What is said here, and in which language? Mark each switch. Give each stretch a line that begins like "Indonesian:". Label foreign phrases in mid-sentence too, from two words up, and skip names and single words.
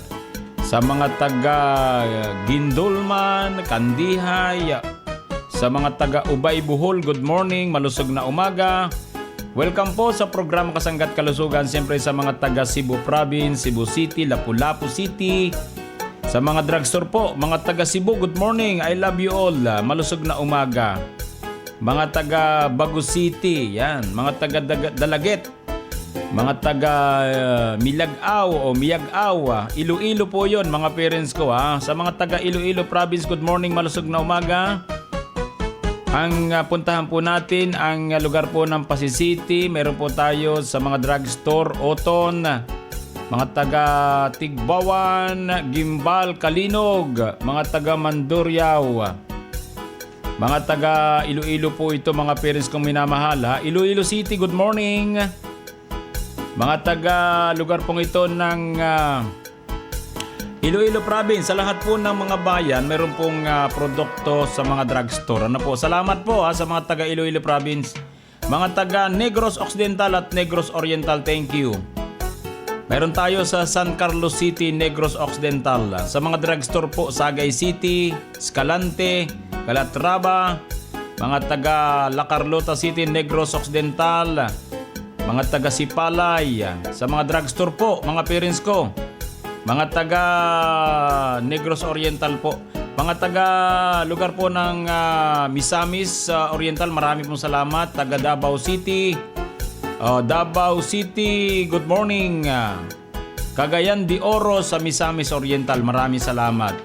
Filipino: Sa mga taga Gindulman, Kandihay, sa mga taga Ubay, Bohol,
English: good morning,
Filipino: malusog na umaga. Welcome po sa programa Kasanggat Kalusugan, siyempre sa mga taga Cebu Province, Cebu City, Lapu-Lapu City. Sa mga drugstore po, mga taga Cebu,
English: good morning, I love you all,
Filipino: malusog na umaga. Mga taga Bago City, yan, mga taga Dalaget, mga taga Milagaw o Miyagaw, Iloilo po yon, mga parents ko. Sa mga taga Iloilo Province,
English: good morning,
Filipino: malusog na umaga. Ang puntahan po natin ang lugar po ng Pasig City. Meron po tayo sa mga drugstore, Oton, mga taga Tigbawan, Gimbal, Kalinog, mga taga Mandurriao, mga taga Iloilo po ito, mga parents kong minamahal. Iloilo City,
English: good morning.
Filipino: Mga taga lugar pong ito ng Iloilo Province, sa lahat po ng mga bayan, meron pong produkto sa mga drugstore. Ano po? Salamat po sa mga taga Iloilo Province. Mga taga Negros Occidental at Negros Oriental,
English: thank you.
Filipino: Meron tayo sa San Carlos City, Negros Occidental. Sa mga drugstore po, Sagay City, Escalante, Calatrava, mga taga La Carlota City, Negros Occidental, mga taga Sipalay. Sa mga drugstore po, mga parents ko, mga taga Negros Oriental po, mga taga lugar po ng Misamis Oriental, marami pong salamat. Taga Davao City, Davao City,
English: good morning.
Filipino: Cagayan de Oro sa Misamis Oriental, maraming salamat.